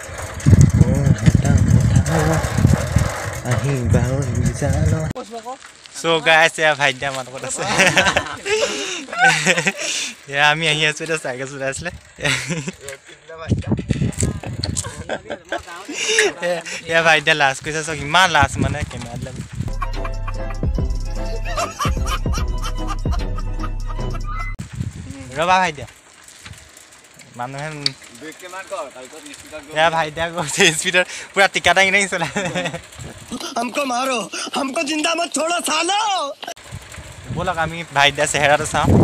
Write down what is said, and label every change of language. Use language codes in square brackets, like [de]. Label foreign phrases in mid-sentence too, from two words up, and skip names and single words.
[as] আহিবা [en] so guys [as] এয়া ভাইটিয়া আমাৰ লগত আছে এয়া আমি আহি আছোঁ এতিয়া চাইকেল চলাই আছিলে এয়া ভাইটিয়া লাজ কৰিছে চাওক ইমান লাজ মানে কেমেৰাত ৰ'বা ভাইটিয়া মানুহে ব্ৰেককে মাৰ কৰ তাৰপিছত স্পীডত এয়া ভাইটিয়া গৈছে স্পীডত পুৰা টিকা দাঙি দাঙি চলাই [hi] हमको मारो हमको जिंदा मत छोड़ो सालो [as] ব'লক আমি ভাইটিয়া চেহেৰাটো চাওঁ